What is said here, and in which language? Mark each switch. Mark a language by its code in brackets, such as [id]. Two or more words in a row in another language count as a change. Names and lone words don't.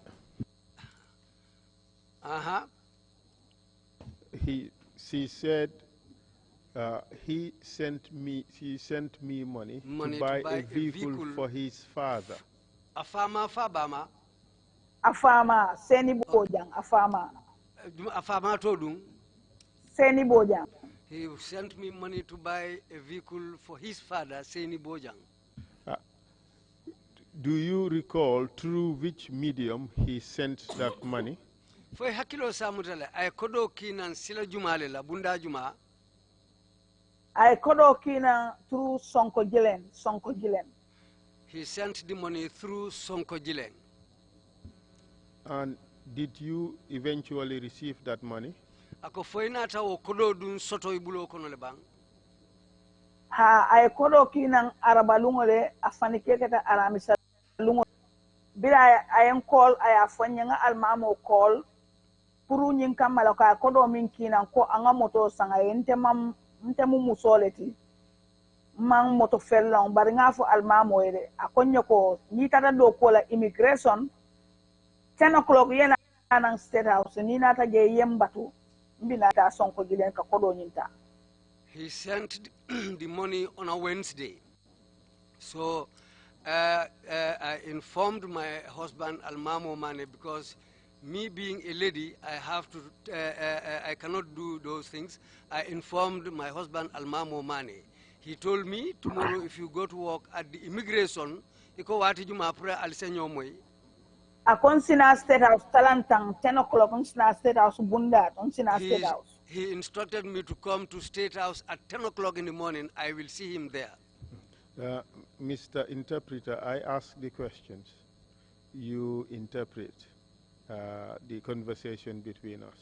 [en] she said she sent me money to buy a vehicle for his father. [man] Afama Fabama. Afama seni bojang afama. Afama Todung. Seni bojang. [en] He sent me money to buy a vehicle for his father, Seni Bojang. Do you recall through which medium he sent that money? [man] Foi hakilo samutale ay kodo kinan sila jumale la bunda juma. Ay kodo kina through Sonko Jilen. [en] He sent the money through Sonko Jilen. And did you eventually receive that money? [man] Ako foi nata o kodo dun soto ibulo kono le bang. Ha ay kodo kina arabalungo le afanike kata aramisa lungo. Bila ayen call ay afanya nga almamo call puru nyin kamala ka kodo min kina ko anga moto sanga ntemu musoleti mang moto fellon bari nga fo almamo ere akonyo ko ni tata do ko la immigration 10 o'clock yena nan state house ni nata je yembatu mbina ta Sonko Jilen ka kodo nyinta. [en] He sent the money on a Wednesday. So I informed my husband Almamo Mane, because me being a lady, I have to, I cannot do those things. I informed my husband Almamo Mane. He told me, tomorrow if you go to work at the immigration, [man] iko wati juma apura alisenyo moy. Akon sina state house talantang 10 o'clock on sina state house bundat on sina state house. [en] He instructed me to come to State House at 10 o'clock in the morning. I will see him there. Mr. Interpreter, I ask the questions. You interpret the conversation between us.